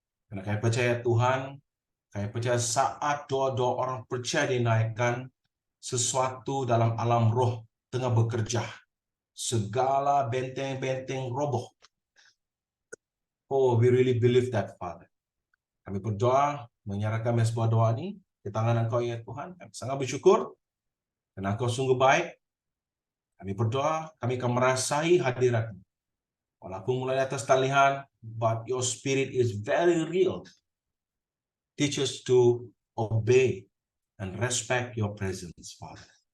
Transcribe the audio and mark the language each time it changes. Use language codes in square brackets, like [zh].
[ms] Karena kami percaya Tuhan, kami percaya saat doa-doa orang percaya dinaikkan, sesuatu dalam alam roh tengah bekerja. Segala benteng-benteng roboh. [en] Oh, we really believe that, Father. [ms] Kami berdoa, menyerahkan sebuah doa ini di tangan Engkau ya Tuhan. Kami sangat bersyukur, karena Engkau sungguh baik. Kami berdoa, kami akan merasai hadirat-Mu. Walaupun mulai atas talian, [en] but your spirit is very real. Teach us to obey and respect your presence, Father.